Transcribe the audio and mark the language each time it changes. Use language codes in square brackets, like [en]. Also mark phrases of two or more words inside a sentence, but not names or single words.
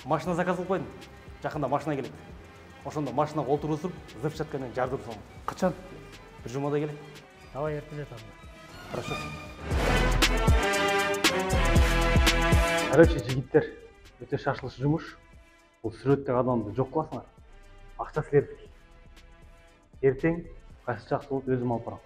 [ky] Машина заказ кылып койдум. Жакында машина келет. Ошондо машинага отургузуп, взрывчатка менен жардырып салам. Качан? Бир жумада келет. Давай эртелет анда. [ru] Хорошо. [ky] Короче, жигиттер, өтө шашылыш жумуш. [kk] Бұл сүреттегі адамды жоқ қыласыңар. Ақша сілердік. Ертең қайсы жақсы болып өзім алып барамын.